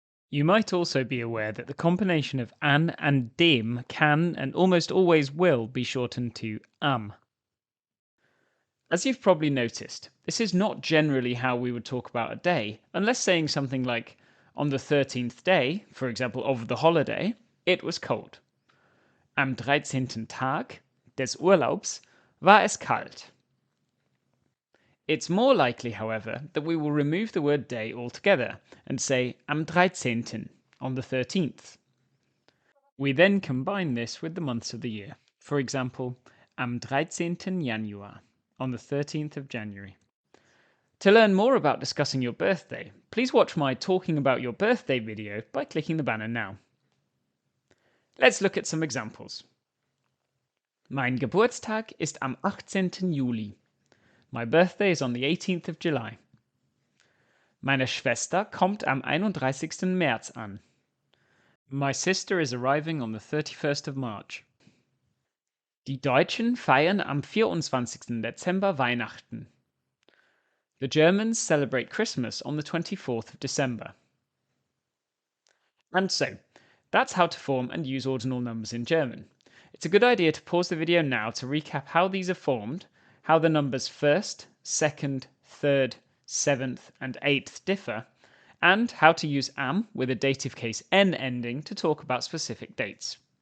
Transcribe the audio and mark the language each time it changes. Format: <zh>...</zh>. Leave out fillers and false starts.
<en>You might also be aware that the combination of an and dem can and almost always will be shortened to am. As you've probably noticed, this is not generally how we would talk about a day, unless saying something like, on the 13th day, for example, of the holiday, it was cold.</en> <de>Am 13. Tag des Urlaubs war es kalt.</de> <en>It's more likely, however, that we will remove the word day altogether and say</en> <de>am 13.</de> <en>on the 13th. We then combine this with the months of the year. For example,</en> <de>am 13.</de> <en>Januar, on the 13th of January. To learn more about discussing your birthday, please watch my Talking About Your Birthday video by clicking the banner now. Let's look at some examples.</en> <de>Mein Geburtstag ist am 18. Juli.</de> <en>My birthday is on the 18th of July.</en> <de>Meine Schwester kommt am 31. März an.</de> <en>My sister is arriving on the 31st of March.</en> <de>Die Deutschen feiern am 24. Dezember Weihnachten.</de> <en>The Germans celebrate Christmas on the 24th of December. And so, that's how to form and use ordinal numbers in German. It's a good idea to pause the video now to recap how these are formed, how the numbers 1st, 2nd, 3rd, 7th, and 8th differ, and how to use am with a dative case n ending to talk about specific dates.</en>